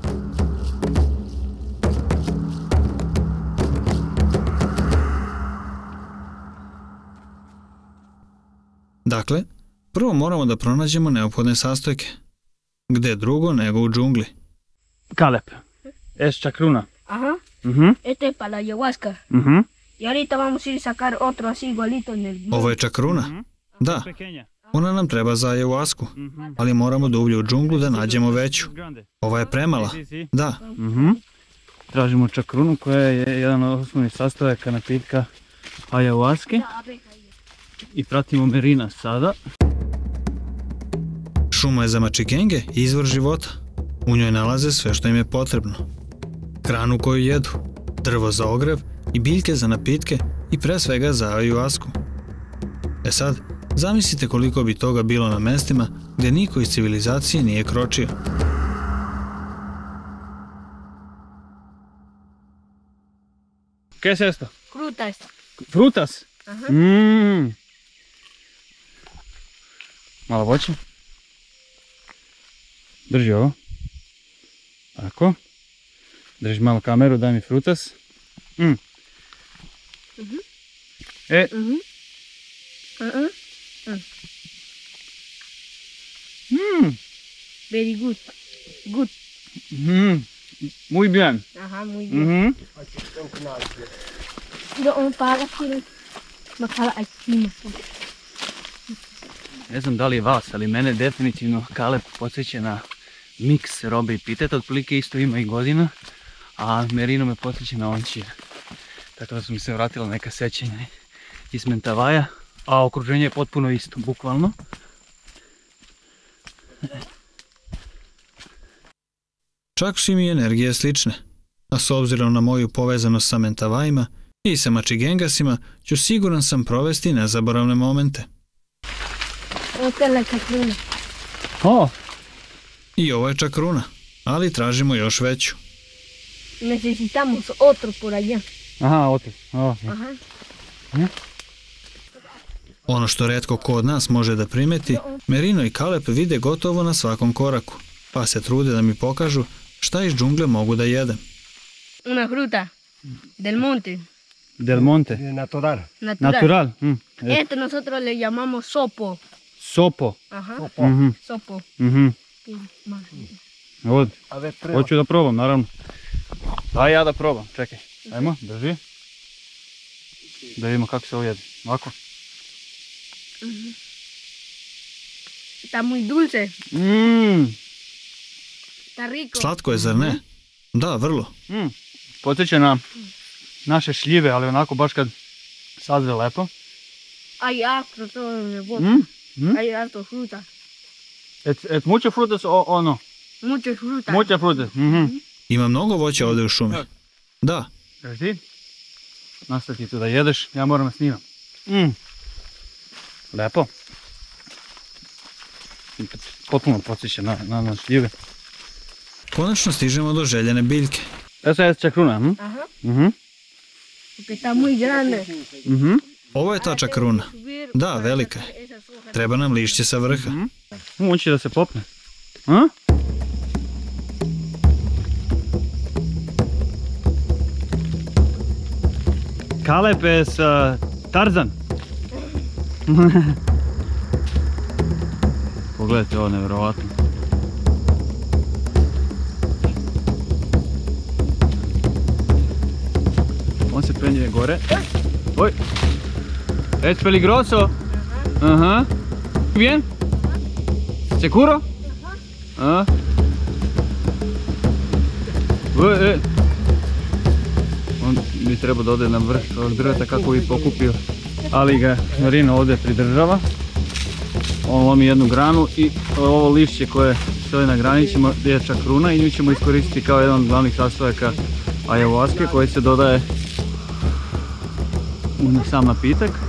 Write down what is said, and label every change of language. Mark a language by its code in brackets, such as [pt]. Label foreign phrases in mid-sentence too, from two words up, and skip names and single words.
[sr] Dakle, prvo moramo da pronađemo neophodne sastojke. Gde drugo nego u džungli? Kalep, [es] es čakruna. Ajá. Este es para la ayahuasca. Y ahorita vamos a ir a sacar otro así igualito en el... [sr] Ovo je čakruna? Da. Ona nam treba za ayahuasku, ali moramo dublje u džunglu da nađemo veću. Ova je premala. Da. Tražimo čakrunu koja je jedan od osnovnih sastojaka napitka ayahuaske. I pratimo Merina sada. Šuma je za Machigenge izvor života. U njoj nalaze sve što im je potrebno. Hranu koju jedu, drvo za ogrev i biljke za napitke i pre svega za ayahuasku. E sad, zamislite koliko bi toga bilo na mestima gdje niko iz civilizacije nije kročio. [es] ¿Qué es esto? Frutas. Frutas? Aha. [sr] Malo voće. Drži ovo. Tako. Drži malo kameru, daj mi frutas. [en] Very good. Good. [es] Muy bien. Aha, muy bien. Doon para sila makala-ice. [sr] Ne znam da li je vas, ali mene definitivno Kaleb podsjeća na miks robe i piteta, otprilike isto ima i godina, a Merino me podsjeća na ončije. Tako da su mi se vratila neka sećanja iz Mentavaja, a okruženje je potpuno isto, bukvalno. Čak su mi energije slične, a s obzirom na moju povezanost sa Mentavajima i sa Machigengasima, ću siguran sam provesti nezaboravne momente. [es] Esta es la chacruna. O, [sr] I ovo je čakruna, ali tražimo još veću. [es] Necesitamos otro por allá. aha, otis. Ajá. [sr] Ono što retko ko od nas može da primeti, Merino i Kaleb vide gotovo na svakom koraku, pa se trude da mi pokažu šta iz džungle mogu da jedem. [es] Una fruta del monte. Del Monte. Natural. Natural. Este nosotros le llamamos sopo. Sopo. Ajá. Sopo. Od. A ver, prueba. [sr] Hoću da probam, naravno. Daj ja da probam, čekaj. Ajmo, drži. Da vidimo kako se ovo jede. Ovako. [es] Está muy dulce. Está rico. Slatko je, zar ne? Da, vrlo. Podsjeća na naše šljive, ali onako baš kad sazre lepo. Hay harto todo en el bote. Hay harto fruta. Et mucho frutas o no? Muchas frutas. Mucha frutas. [sr] Ima mnogo voća ovdje u šumi. Da, Drži. Nastavi tu da jedeš, ja moram da snimam. Lepo. Potpuno podsjeća na šljive. konačno stižemo do željene biljke. [es] Esa je čakruna, Ajá. Porque está muy grande. [sr] Ovo je ta čakruna. Da, velika je. Treba nam lišće sa vrha. On će da se popne. A? Kaleb je Tarzan. Pogledajte ovo, nevjerovatno. On se penje gore. Oj! [es] Es peligroso. Ajá. Bien? Seguro? Ajá. [sr] On bi trebao da ode na vrh ovog drveta kako bi pokupio, ali ga Merino ovdje pridržava. On lomi jednu granu i ovo lišće koje stoji na grani je čakruna i nju ćemo iskoristiti kao jedan od glavnih sastojaka ayahuaske koji se dodaje u sam napitak.